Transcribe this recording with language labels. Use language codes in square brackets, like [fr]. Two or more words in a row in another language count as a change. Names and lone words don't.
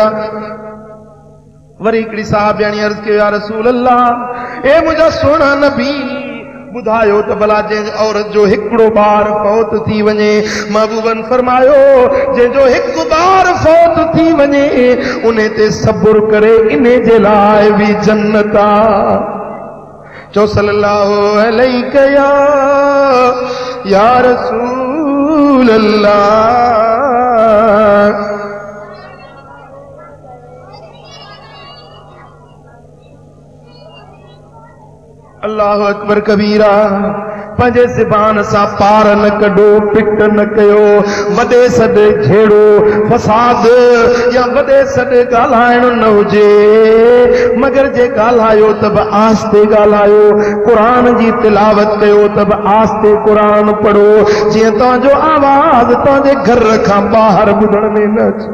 [sd] वरी हिकिड़ी साहिबियाणी अर्ज़ कयो या रसूल अल्लाह, ए मुंहिंजा सुहिणा नबी ॿुधायो त भला जंहिं औरत जो हिकिड़ो ॿार फौत थी वञे, महबूबन फरमायो जंहिंजो 1 ॿार फौत थी वञे उन ते सब्र करे इन जे लाइ बि जन्नत आ। [ar] चो صلى الله عليه يا رسول الله. الله أكبر كبيرا. [sd] पंहिंजे ज़बान सां पार न कढो, पिट न कयो, वॾे सॾ झेड़ो फसाद या वॾे सॾ ॻाल्हाइणु न हुजे, मगर जे ॻाल्हायो त बि आस्ते ॻाल्हायो, क़ुरान जी तिलावत कयो त बि आस्ते क़ुरान पढ़ो, जीअं तव्हांजो आवाज़ तव्हांजे घर खां ॿाहिरि ॿुधण में न अचे।